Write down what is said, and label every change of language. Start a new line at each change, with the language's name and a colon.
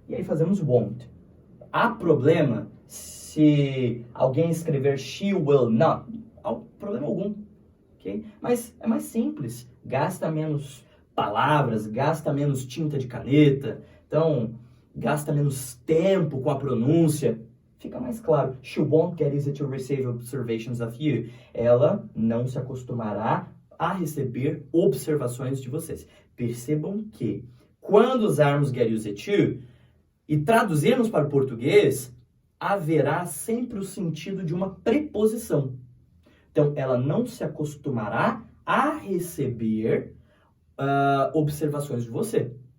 Portuguese: e aí fazemos won't. Há problema se alguém escrever
English: she will not?
Portuguese: Há problema algum, ok? Mas é mais simples, gasta menos palavras, gasta menos tinta de caneta, então gasta menos tempo com a pronúncia, fica mais claro.
English: She won't get easy to receive observations of you.
Portuguese: Ela não se acostumará a receber observações de vocês. Percebam que quando usarmos
English: get used to
Portuguese: e traduzirmos para o português, haverá sempre o sentido de uma preposição. Então, ela não se acostumará a receber observações de você.